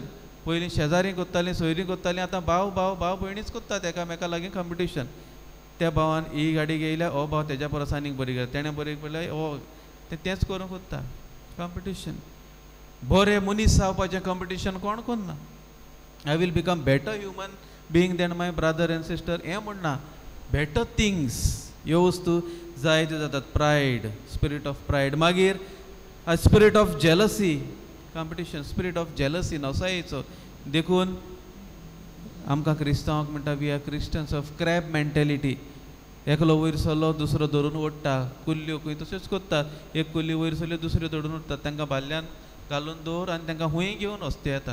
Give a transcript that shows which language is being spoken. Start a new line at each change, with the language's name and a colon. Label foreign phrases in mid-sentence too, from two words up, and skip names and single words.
Konkani: पयलीं शेजारी कोत्तालीं, सोयरीं कोत्तालीं, आतां भाव भाव भाव भयणीच कोत्तात एकामेका लागीं कंपिटिशन. त्या भावान ही गाडी घेयल्या, हो भाव तेज्या परस आनीक बरी घाल, तेणें बरी पळयल्या, हो तेंच करूंक कोत्ता कंपिटिशन. बरें मनीस जावपाचें कंपिटिशन कोण कोन्ना.
English: I will become better human being than my brother and sister
Konkani: हें म्हणना better things ह्यो वस्तू जायत्यो जातात.
English: pride, spirit of pride. मागीर a spirit of jealousy, competition, spirit of jealousy
Konkani: नवसायेचो देखून आमकां क्रिस्तांवांक म्हणटा
English: we are Christians of crab mentality.
Konkani: एकलो वयर सरलो दुसरो धरून ओडटा. कुल्ल्यो खंय तश्योच करतात. एक कुल्ली वयर सरल्यो दुसऱ्यो धरून ओडटात. तांकां भाल्ल्यान घालून दवर आनी तांकां खूंय घेवन वचते येतात.